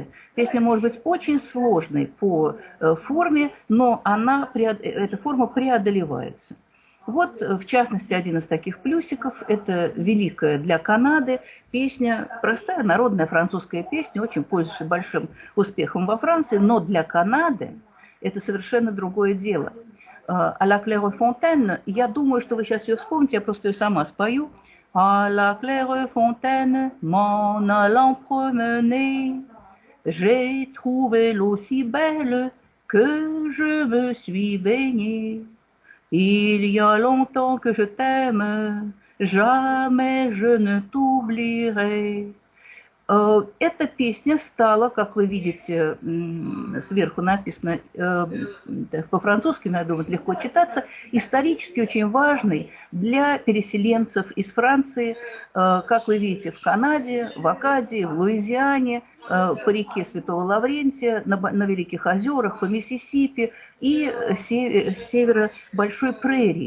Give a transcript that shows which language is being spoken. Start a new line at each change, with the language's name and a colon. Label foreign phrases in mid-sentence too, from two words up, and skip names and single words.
Russian: Песня может быть очень сложной по форме, но эта форма преодолевается. Вот, в частности, один из таких плюсиков – это великая для Канады песня, простая народная французская песня, очень пользующаяся большим успехом во Франции, но для Канады это совершенно другое дело.
French: «À la claire fontaine»,
Russian: я думаю, что вы сейчас ее вспомните, я просто ее сама спою.
French: «À la claire fontaine, m'en allant promener, j'ai trouvé l'eau si belle que je me suis baignée. Il y a longtemps que je t'aime, jamais je ne t'oublierai».
Russian: Эта песня стала, как вы видите, сверху написано по-французски, но я думаю, легко читаться, исторически очень важной для переселенцев из Франции, как вы видите, в Канаде, в Акадии, в Луизиане, по реке Святого Лаврентия, на Великих озерах, по Миссисипи и с севера Большой Прерии.